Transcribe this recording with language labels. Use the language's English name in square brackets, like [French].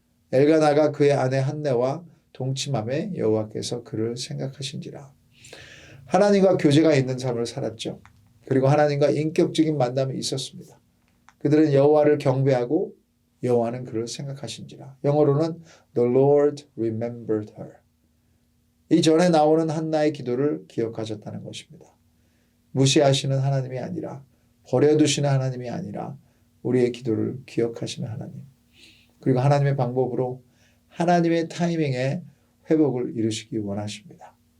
[Korean] 엘가나가 그의 아내 한나와 동침함에 여호와께서 그를 생각하신지라. 하나님과 교제가 있는 삶을 살았죠. 그리고 하나님과 인격적인 만남이 있었습니다. 그들은 여호와를 경배하고 여호와는 그를 생각하신지라. 영어로는 [English] The Lord remembered her. [Korean] 이전에 나오는 한나의 기도를 기억하셨다는 것입니다. 무시하시는 하나님이 아니라 버려두시는 하나님이 아니라 우리의 기도를 기억하시는 하나님. 그리고 하나님의 방법으로 하나님의 타이밍에 회복을 이루시기 원하십니다.